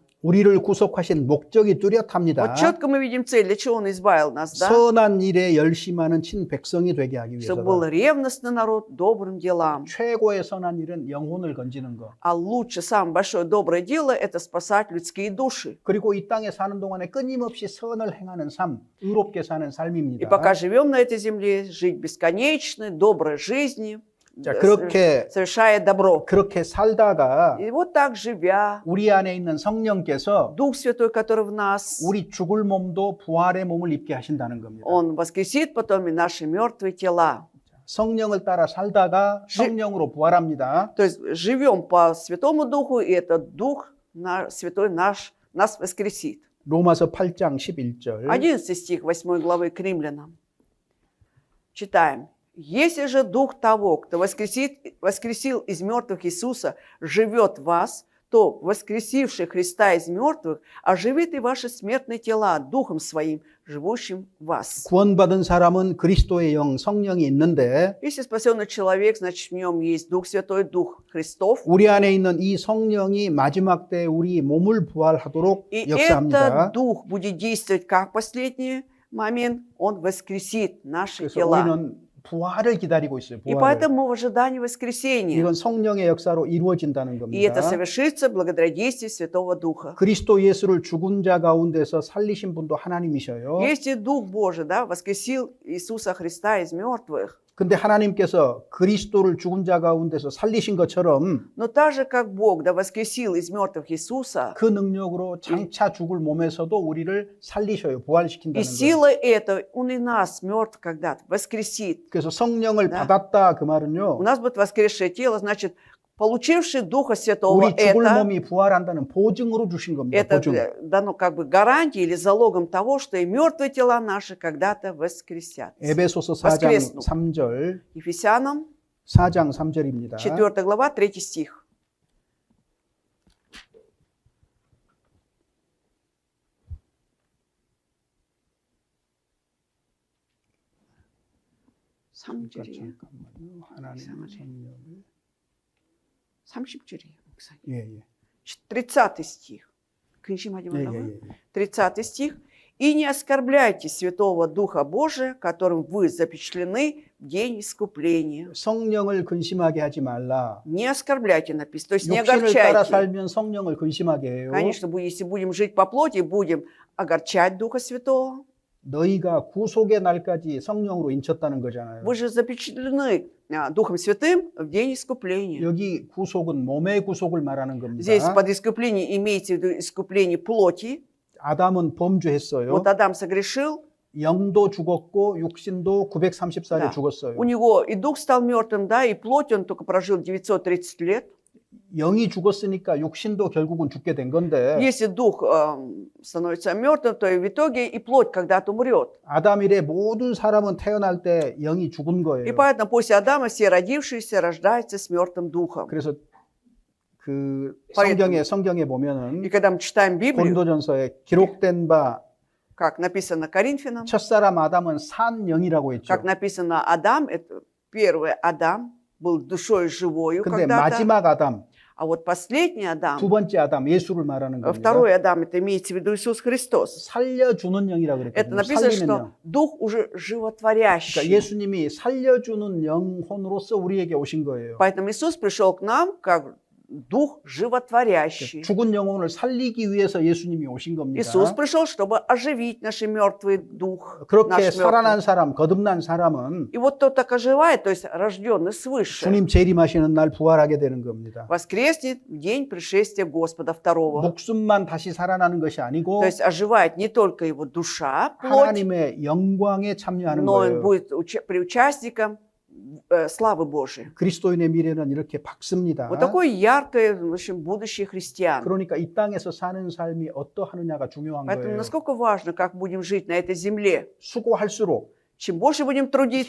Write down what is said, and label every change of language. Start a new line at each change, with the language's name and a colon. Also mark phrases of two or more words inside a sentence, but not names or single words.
Korean: 우리를 구속하신 목적이 뚜렷합니다.
Russian: Вот четко мы видим цель, для чего Он избавил нас, да?
Korean: 선한 일에 열심하는 친백성이 되게 하기
Russian: Чтобы был
Korean: 위해서다.
Russian: ревностный народ добрым делам.
Korean: 최고의 선한 일은 영혼을 건지는 것.
Russian: А лучше, самое большое доброе дело – это спасать людские души.
Korean: 그리고 이 땅에 사는 동안에 끊임없이 선을 행하는 삶, 의롭게 사는
Russian: И
Korean: 삶입니다.
Russian: пока живем на этой земле, жить бесконечной, доброй жизни,
Korean: 자, 그렇게
Russian: совершая добро.
Korean: 그렇게 살다가
Russian: И вот так живя,
Korean: 우리 안에 있는 성령께서
Russian: Дух Святой, который в нас,
Korean: 우리 죽을 몸도 부활의 몸을 입게 하신다는 겁니다.
Russian: Он воскресит потом и наши мертвые тела.
Korean: 성령을 따라 살다가 성령으로 부활합니다.
Russian: То есть живем по Святому Духу, и этот Дух Святой нас воскресит.
Korean: 로마서 8장 11절.
Russian: 11 стих 8 главы к Римлянам. Читаем. «Если же Дух того, кто воскресил из мертвых Иисуса, живет в вас, то, воскресивший Христа из мертвых, оживит и ваши смертные тела Духом Своим, живущим в вас».
Korean: 구원받은 사람은 그리스도의 영, 성령이 있는데
Russian: Если спасенный человек, значит в нем есть Дух Святой, Дух Христов.
Korean: 우리 안에 있는 이 성령이 마지막 때 우리 몸을 부활하도록
Russian: И
Korean: 역사합니다.
Russian: этот Дух будет действовать как последний момент, Он воскресит наши
Korean: 그래서
Russian: тела.
Korean: 우리는 부활을 기다리고 있어요.
Russian: И
Korean: 부활을.
Russian: поэтому в ожидании воскресения.
Korean: 이건 성령의 역사로 이루어진다는
Russian: И это
Korean: 겁니다.
Russian: совершится благодаря действию Святого Духа.
Korean: 그리스도 예수를 죽은 자 가운데서 살리신 분도 하나님이셔요.
Russian: Если Дух Божий, да, воскресил Иисуса Христа из мертвых,
Korean: 근데 하나님께서 그리스도를 죽은 자 가운데서 살리신 것처럼
Russian: но так же, как Бог, да, воскресил из мертвых Иисуса,
Korean: 그 능력으로 장차 죽을 몸에서도 우리를 살리셔요.
Russian: и
Korean: 부활시킨다는 거예요.
Russian: силой этой Он и нас, мертв когда-то, воскресит.
Korean: 그래서 성령을
Russian: Да.
Korean: 받았다 그
Russian: У
Korean: 말은요.
Russian: нас будет воскресшее тело, значит, получивший Духа Святого,
Korean: 우리 죽을
Russian: это
Korean: 몸이 부활한다는 보증으로 주신 겁니다. 보증.
Russian: дано как бы гарантией или залогом того, что и мертвые тела наши когда-то воскресят.
Korean: 에베소서 4장
Russian: воскреснут.
Korean: 3절.
Russian: Ефесянам,
Korean: 4장 3절입니다.
Russian: 4 глава, 3 стих.
Korean: 잠깐만요. 하나님의 성령을 30줄이에요. 예, 예.
Russian: 30 стих. 근심하지
Korean: 예, 말라고요? 예, 예.
Russian: 30 стих. «И не оскорбляйте Святого Духа Божия, которым вы запечатлены в день искупления».
Korean: 성령을 근심하게 하지 말라.
Russian: Не оскорбляйте написано, то есть не
Korean: 육신을 따라
Russian: огорчайте.
Korean: 살면 성령을 근심하게 해요.
Russian: Конечно, если будем жить по плоти, будем огорчать Духа Святого.
Korean: 너희가 구속의 날까지 성령으로 인쳤다는 거잖아요.
Russian: Вы же запечатлены Духом Святым в день искупления.
Korean: 여기 구속은 몸의 구속을 말하는 겁니다.
Russian: Здесь под искупление имеется в виду искупление плоти.
Korean: 아담은 범죄했어요.
Russian: Вот Адам согрешил,
Korean: 영도 죽었고 육신도 930살에
Russian: Да.
Korean: 죽었어요.
Russian: у него и дух стал мертвым, да, и плоть он только прожил 930 лет.
Korean: 영이 죽었으니까 육신도 결국은 죽게 된 건데
Russian: Если дух становится мертвым, то и в итоге и плоть когда-то умрет.
Korean: 아담 이래 모든 사람은 태어날 때 영이 죽은
Russian: И
Korean: 거예요.
Russian: поэтому после Адама все родившиеся рождаются с мертвым духом.
Korean: 그래서 그
Russian: поэтому-
Korean: 성경에
Russian: И
Korean: 보면은
Russian: когда мы читаем Библию,
Korean: 고린도전서에 기록된 바
Russian: как написано Коринфянам,
Korean: 첫사람 아담은 산 영이라고 했죠.
Russian: как написано Адам, это первый Адам был душой живою
Korean: 근데
Russian: когда-то,
Korean: 마지막 아담,
Russian: а вот последний Адам,
Korean: 두 번째 아담 예수를 말하는 겁니다.
Russian: второй Адам, это имеется в виду Иисус Христос.
Korean: 살려주는 영이라고
Russian: Это
Korean: 그랬거든요.
Russian: написано,
Korean: 살리는 영.
Russian: что дух уже
Korean: 그러니까
Russian: животворящий.
Korean: 예수님이 살려주는 영혼으로서 우리에게 오신 거예요.
Russian: Поэтому Иисус пришел к нам как дух животворящий.
Korean: 죽은 영혼을 살리기 위해서 예수님이 오신 겁니다.
Russian: Иисус пришел, чтобы оживить наш мертвый дух.
Korean: 그렇게
Russian: наш
Korean: 살아난
Russian: мертвый.
Korean: 사람, 거듭난 사람은
Russian: И вот тот так оживает, то есть рожденный свыше,
Korean: 주님 재림하시는 날 부활하게 되는 겁니다.
Russian: воскреснет в день пришествия Господа второго.
Korean: 목숨만 다시 살아나는 것이 아니고
Russian: То есть оживает не только его душа, плоть,
Korean: 하나님의 영광에 참여하는
Russian: но он
Korean: 거예요.
Russian: будет приучастником славы Божией.
Korean: 그리스도인의 미래는 이렇게 밝습니다.
Russian: Вот такое яркое, в общем, будущее христиан.
Korean: 그러니까 이 땅에서 사는 삶이 어떠하느냐가 중요한
Russian: Поэтому
Korean: 거예요.
Russian: насколько важно, как будем жить на этой земле.
Korean: 수고할수록,
Russian: Чем больше будем трудиться,